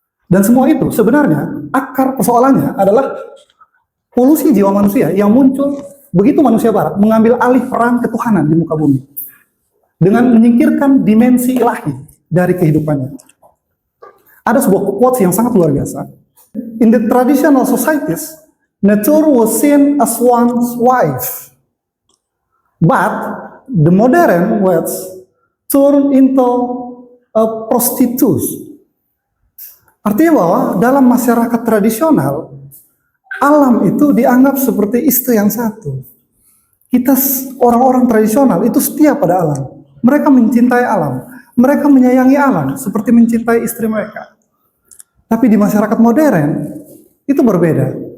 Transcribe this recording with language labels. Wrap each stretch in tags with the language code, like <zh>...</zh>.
<id>Dan semua itu sebenarnya akar persoalannya adalah polusi jiwa manusia yang muncul begitu manusia barat mengambil alih peran ketuhanan di muka bumi dengan menyingkirkan dimensi ilahi dari kehidupannya. Ada sebuah quotes yang sangat luar biasa.</id> <en>In the traditional societies, nature was seen as one's wife, but the modern West turned into a prostitute.</en> <id>Artinya bahwa dalam masyarakat tradisional, alam itu dianggap seperti istri yang satu. Kita orang-orang tradisional itu setia pada alam. Mereka mencintai alam. Mereka menyayangi alam seperti mencintai istri mereka. Tapi di masyarakat modern, itu berbeda.</id>